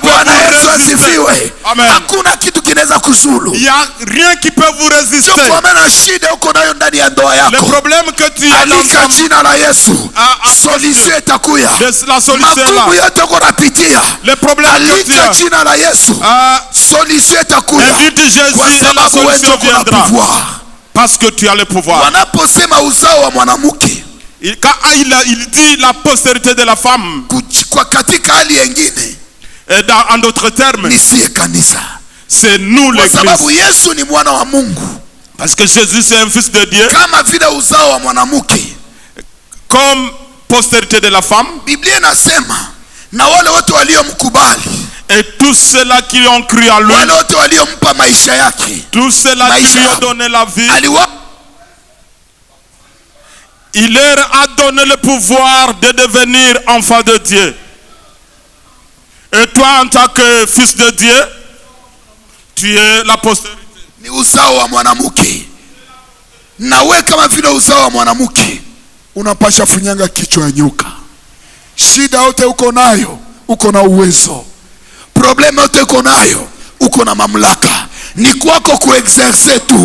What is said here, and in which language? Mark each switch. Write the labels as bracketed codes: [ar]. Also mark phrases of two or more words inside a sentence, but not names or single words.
[sw] Bwana Yesu [fr] vous résister. [sw] asifiwe. Amen. Hakuna kitu kinaweza kuzulu. [fr] Il n'y a rien qui peut vous résister. [sw] Sio kwa maana shida uko nayo ndani ya ndoa [fr] Le [sw] yako, [fr] problème que tu as dans [sw] alika [fr] ta [sw] jina la Yesu, Ah, solution itakuya. [fr] la solution est [sw] Magumu [fr] là. [sw] yote uko napitia, [fr] Le problème que tu [sw] alika [fr] as, [sw] jina la Yesu, solution itakuya, [fr] invite Jésus [sw] kwa [fr] et la [sw] sababu wewe [fr] solution [sw] uko na [fr] viendra. pouvoir. Parce que tu as le pouvoir. [sw] Wanaposema uzao wa mwanamke [fr] Quand il dit la postérité de la femme, [sw] kwa katika hali yengine [fr] et en d'autres termes, [sw] ni siye kanisa, [fr] c'est nous [sw] kwa sababu [fr] l'église. [sw] Yesu ni mwana wa Mungu. [fr] Parce que Jésus c'est un fils de Dieu. [sw] Kama vile uzao wa mwanamke, [fr] Comme postérité de la femme, [sw] Biblia inasema na wale wote waliomkubali, [fr] et tous ceux-là qui ont cru en lui, [sw] wale wote waliompa maisha yake, [fr] tous ceux-là qui [sw] Maisha. [fr] lui ont donné la vie, [sw] aliwa [fr] il leur a donné le pouvoir de devenir enfants de Dieu. Et toi, en tant que fils de Dieu, tu es la postérité. [sw] ni uzao wa mwanamke, na we kama vile uzao wa mwanamke unapasha funyanga kichwa ya nyoka. Shida yote uko nayo, uko na uwezo. Problema yote uko nayo, uko na mamlaka. Ni kwako kuexerce tu.